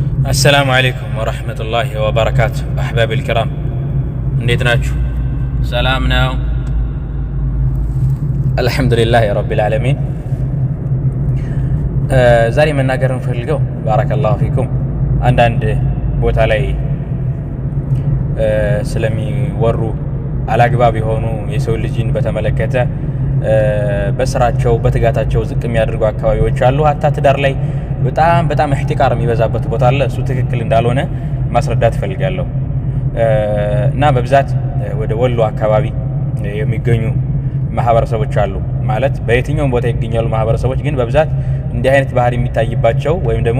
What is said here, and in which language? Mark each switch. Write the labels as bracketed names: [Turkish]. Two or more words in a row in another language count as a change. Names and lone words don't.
[Arabic] السلام عليكم ورحمة الله وبركاته أحبابي الكرام [Amharic] እንዴት ናችሁ ሰላም ነው [Arabic] الحمد لله رب العالمين [Amharic] ዛሬ መናገር እንፈልገው [Arabic] بارك الله فيكم [Amharic] አንዳንድ ቦታ ላይ ስለሚወሩ አላግባብ የሆኑ የሰው ልጅን በተመለከተ በስራቸው በትጋታቸው ዝቅ የሚያደርጉ አካባቢዎች አሉ hatta ትዳር ላይ በጣም احتقار የሚበዛበት ቦታ አለ እሱ ትክክል እንዳልሆነ ማስረዳት ፈልጋለሁ እና በብዛት ወደ ወሎ አካባቢ የሚገኙ ማህበረሰቦች አሉ ማለት በየትኛውም ቦታ ይገኛሉ ማህበረሰቦች ግን በብዛት እንዲህ አይነት ባህሪ የሚታይባቸው ወይም ደግሞ